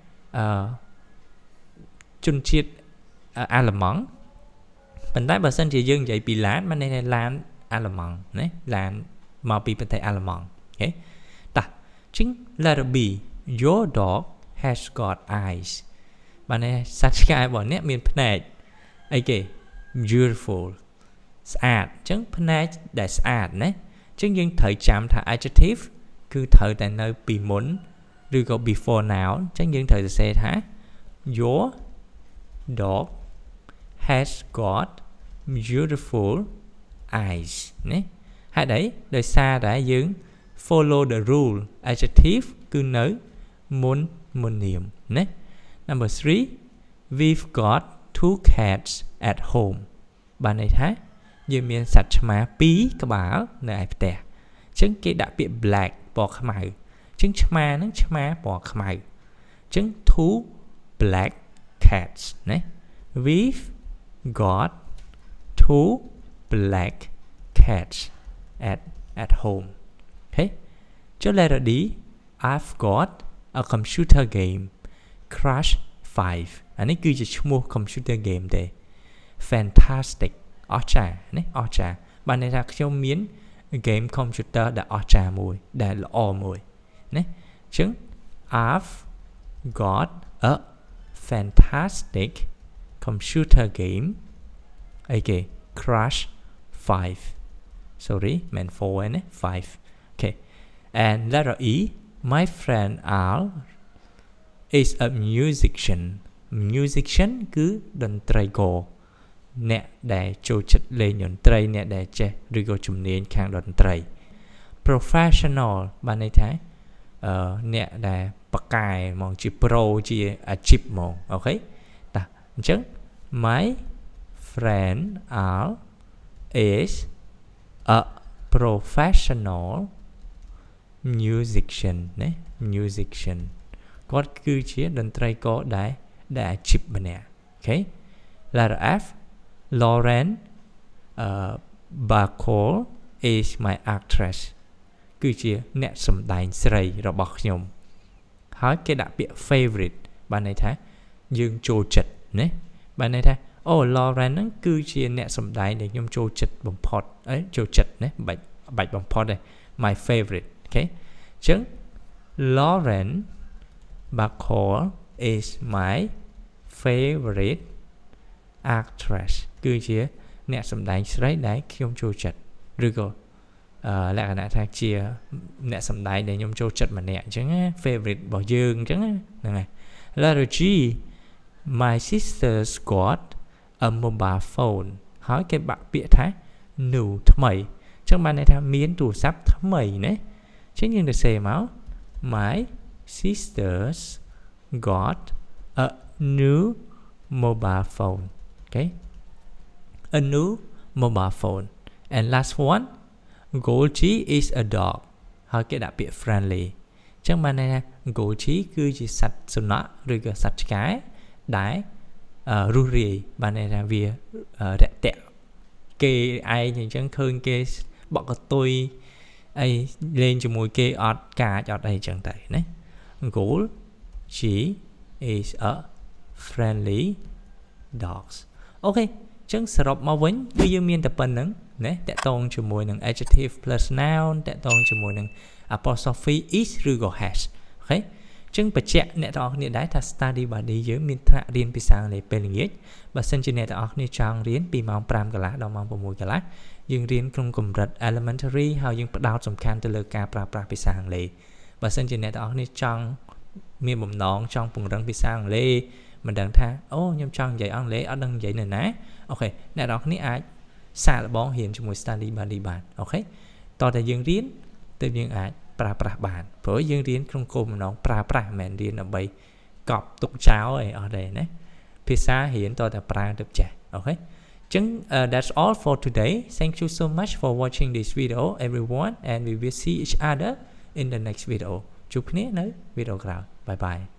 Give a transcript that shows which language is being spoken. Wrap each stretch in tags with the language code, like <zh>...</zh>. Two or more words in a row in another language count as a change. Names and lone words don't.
<km>ជនជាតិអាល្លឺម៉ង់ប៉ុន្តែបើសិនជាយើងនិយាយពីឡានបានន័យថាឡានអាល្លឺម៉ង់ណាឡានមកពីប្រទេសអាល្លឺម៉ង់អូខេតោះចឹង</km> <en>letter B your dog has got eyes</en> <km>បានន័យសត្វឆ្កែរបស់អ្នកមានភ្នែកអី គេ beautiful ស្អាតអញ្ចឹងភ្នែកដែលស្អាតណាអញ្ចឹងយើងត្រូវចាំថា adjective គឺត្រូវតែនៅពីមុនឬក៏</km> <en>before noun</en> <km>អញ្ចឹងយើងត្រូវសរសេរថា</km> <en>your dog has got beautiful eyes</en> <km>ណាហេតុអីដោយសារតែយើង</km> <en>follow the rule adjective</en> <km>គឺនៅមុននាមណា</km> <en>number 3 we've got 2 cats at home បាន</en> <km>ន័យថាយើងមានសត្វឆ្មា2ក្បាលនៅឯផ្ទះអញ្ចឹងគេដាក់ពាក្យ black ពណ៌ខ្មៅអញ្ចឹងឆ្មាហ្នឹង ឆ្មាពណ៌ខ្មៅអញ្ចឹង</km> <en>two black cats ណា we've got 2 black cats at home អូខេ</en> <km>ចុះ</km> <en>letter D I've got a computer game Crash 5</en> <km>អានេះគឺជាឈ្មោះ</km> <en>computer game</en> <km>ទេ fantastic អស្ចារ្យណាអស្ចារ្យបានន័យថាខ្ញុំមាន</km> <en>game computer</en> <km>ដែលអស្ចារ្យមួយដែលល្អមួយណាអញ្ចឹង</km> <en>I've got a fantastic computer game</en> <km>អីគេ Crash</km> <en>5 sorry man 4 ណា5 okay and letter E my friend Al is a musician</en> <km>គឺតន្ត្រីករ អ្នកដែលចូលចិត្តលេងតន្ត្រីអ្នកដែលចេះឬក៏ជំនាញខាង តន្ត្រី professional បានន័យថាអ្នកដែលប៉ាកែហ្មងជា pro ជាអាជីពហ្មងអូខេតោះអញ្ចឹង</km> <en>my friend Al is a professional musician</en> <km>ណា musician គាត់គឺជាតន្ត្រីករដែលអាជីpomម្នាក់អូខេ</km> <en>letter F Lauren Bacall is my actress</en> <km>គឺជាអ្នកសម្ដែងស្រីរបស់ខ្ញុំហើយគេដាក់ពាក្យ favorite បានន័យថាយើងចូលចិត្តណាបានន័យថាអូ Lauren ហ្នឹងគឺជាអ្នកសម្ដែង ដែលខ្ញុំចូលចិត្តបំផុតចូលចិត្តណាបាច់បំផុតទេ</km> <en>my favorite</en> <km>អូខេអញ្ចឹង</km> <en>Lauren Bacall is my favorite actress</en> <km>គឺជាអ្នកសម្ដែងស្រីដែលខ្ញុំចូលចិត្តឬក៏លក្ខណៈថា ជាអ្នកសម្ដែងដែលខ្ញុំចូលចិត្តម្នាក់អញ្ចឹងណា favorite របស់យើងអញ្ចឹងហ្នឹងហើយ</km> <en>letter G my sister's got a mobile phone</en> <km>ហើយគេបាក់ពាក្យថា new ថ្មីអញ្ចឹងបានន័យថាមានទូរស័ព្ទថ្មីណាអញ្ចឹងយើងទៅសេមក</km> <en>my sister's got a new mobile phone okay a new mobile phone and last one Golgi is a dog</en> <km>ហើយគេដាក់ពាក្យ friendly អញ្ចឹងបានន័យថា Golgi គឺជាសត្វសុនខឬក៏សត្វឆ្កែដែលរស់រាយបានន័យថាវារាក់ទាក់គេឯងអញ្ចឹងឃើញគេបក់កតុយអីលេងជាមួយគេអត់កាចអត់អីអញ្ចឹងទៅណា</km> <en>Golgi is a friendly dogs</en> <km>អូ ខេអញ្ចឹងសរុបមកវិញគឺយើងមានតែប៉ុណ្្នឹងណាតកតងជាមួយនឹង</km> <en>adjective plus noun</en> <km>តកតងជាមួយនឹង</km> <en>apostrophe is</en> <km>ឬក៏ has អូខេអញ្ចឹងបញ្ជាក់អ្នកទាំងអស់គ្នាដែរថា</km> <en>study buddy</en> <km>យើងមានថ្នាក់រៀនភាសាអង់គ្លេសពេលល្ងាចបើសិនជា អ្នកទាំងអស់គ្នាចង់រៀនពីម៉ោង 5 កន្លះដល់ម៉ោង 6 កន្លះយើងរៀនក្នុងកម្រិត elementary ហើយយើងផ្ដោតសំខាន់ទៅលើការប្រើប្រាស់ភាសាអង់គ្លេសបើសិនជាអ្នកទាំងអស់គ្នា ចង់មានបំណងចង់ពង្រឹងភាសាអង់គ្លេសមិនដឹងថាអូខ្ញុំចង់និយាយអង់គ្លេសអត់ដឹងនិយាយនៅណាអូខេអ្នក ទាំងអស់គ្នាអាចសាកល្បងរៀនជាមួយ</km> <en>study buddy</en> <km>បានអូខេតោះតែយើងរៀនទើបយើងអាចប្រើប្រាស់បានព្រោះយើងរៀនក្នុងគោលបំណងប្រើប្រាស់មិនមែនរៀនដើម្បីកប់ទុកចោលអីអត់ទេណាភាសារៀនតើតែប្រើទៅចេះអូខេអញ្ចឹង</km> <en>that's all for today thank you so much for watching this video everyone and we will see each other in the next video</en> <km>ជួបគ្នានៅវីដេអូក្រោយ</km> <en>bye bye</en>